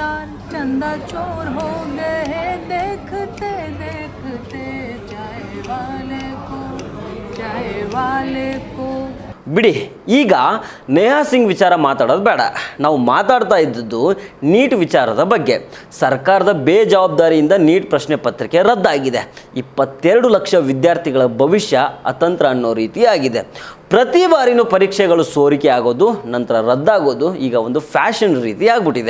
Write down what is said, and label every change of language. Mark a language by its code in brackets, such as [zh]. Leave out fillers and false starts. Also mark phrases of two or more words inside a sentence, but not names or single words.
[hi] चंदा चोर हो गए देखते देखते चाय वाले को [kn] ಬಿಡಿ, ಈಗ ನೇಹಾ ಸಿಂಗ್ ವಿಚಾರ ಮಾತಾಡೋದು ಬೇಡ. ನಾವು ಮಾತಾಡ್ತಾ ಇದ್ದದ್ದು ನೀಟ್ ವಿಚಾರದ ಬಗ್ಗೆ. ಸರ್ಕಾರದ ಬೇಜವಾಬ್ದಾರಿಯಿಂದ ನೀಟ್ ಪ್ರಶ್ನೆ ಪತ್ರಿಕೆ ರದ್ದಾಗಿದೆ. 22 ಲಕ್ಷ ವಿದ್ಯಾರ್ಥಿಗಳ ಭವಿಷ್ಯ ಅತಂತ್ರ ಅನ್ನೋ ರೀತಿ ಆಗಿದೆ. ಪ್ರತಿ ಬಾರಿನೂ ಪರೀಕ್ಷೆಗಳು ಸೋರಿಕೆ ಆಗೋದು, ನಂತರ ರದ್ದಾಗೋದು ಈಗ ಒಂದು ಫ್ಯಾಷನ್ ರೀತಿ ಆಗ್ಬಿಟ್ಟಿದೆ.